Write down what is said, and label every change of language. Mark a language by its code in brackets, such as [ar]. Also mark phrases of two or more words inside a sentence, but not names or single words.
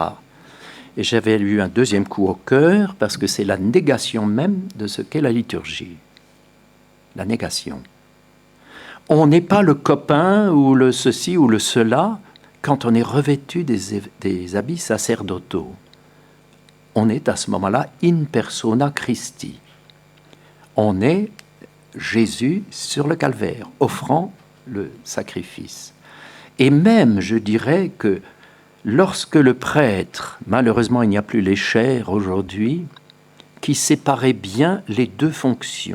[fr] Et j'avais eu un deuxième coup au cœur parce que c'est la négation même de ce qu'est la liturgie. La négation. On n'est pas le copain ou le ceci ou le cela quand on est revêtu des habits sacerdotaux. On est à ce moment-là [la] in persona Christi. [fr] On est Jésus sur le calvaire, offrant le sacrifice. Et même, je dirais que lorsque le prêtre, malheureusement il n'y a plus les chairs aujourd'hui, qui séparait bien les deux fonctions.